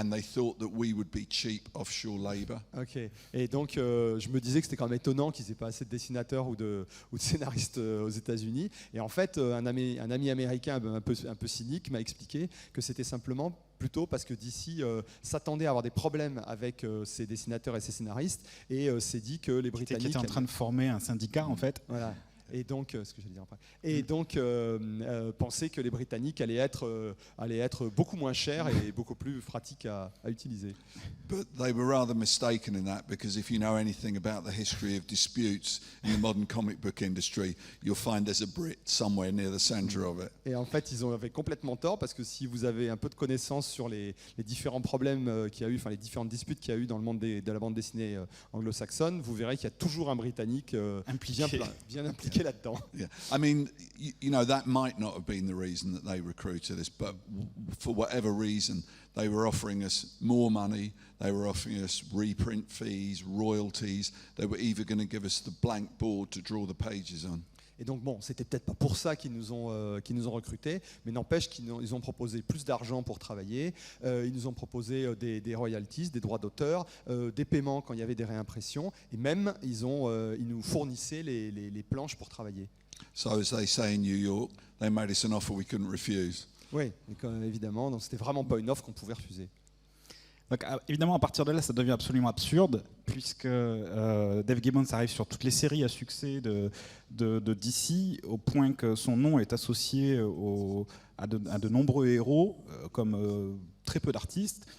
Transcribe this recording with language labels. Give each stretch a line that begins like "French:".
English: And they thought that we would be cheap offshore labor. Ok.
French: Et donc je me disais que c'était quand même étonnant qu'ils n'aient pas assez de dessinateurs ou de scénaristes aux États-Unis. Et en fait, un ami américain un peu cynique m'a expliqué que c'était simplement plutôt parce que DC s'attendait à avoir des problèmes avec ses dessinateurs et ses scénaristes, et s'est dit que les Britanniques qui étaient en train de former un syndicat en fait. Voilà. Et donc, ce que j'allais dire après. Et donc, penser que les Britanniques allaient être beaucoup moins chers et beaucoup plus pratiques à utiliser.
English: But they were rather mistaken in that, because if you know anything about the history of disputes in the modern comic book industry, you'll find there's a Brit somewhere near the center of it.
French: Et en fait, ils avaient complètement tort, parce que si vous avez un peu de connaissances sur les différents problèmes qu'il y a eu, enfin les différentes disputes qu'il y a eu dans le monde de la bande dessinée anglo-saxonne, vous verrez qu'il y a toujours un Britannique bien impliqué là-dedans.
English: Yeah. I mean, you know, that might not have been the reason that they recruited us, but for whatever reason, they were offering us more money, they were offering us reprint fees, royalties, they were even going to give us the blank board to draw the pages on.
French: Et donc bon, c'était peut-être pas pour ça qu'ils nous ont recrutés, mais n'empêche qu'ils ont proposé plus d'argent pour travailler, ils nous ont proposé des royalties, des droits d'auteur, des paiements quand il y avait des réimpressions, et même ils nous fournissaient les planches pour travailler.
English: So as they say in New York, they made us an offer we couldn't refuse.
French: Oui, évidemment, donc c'était vraiment pas une offre qu'on pouvait refuser. Donc, évidemment, à partir de là, ça devient absolument absurde, puisque Dave Gibbons arrive sur toutes les séries à succès de DC, au point que son nom est associé à de nombreux héros, comme très peu d'artistes.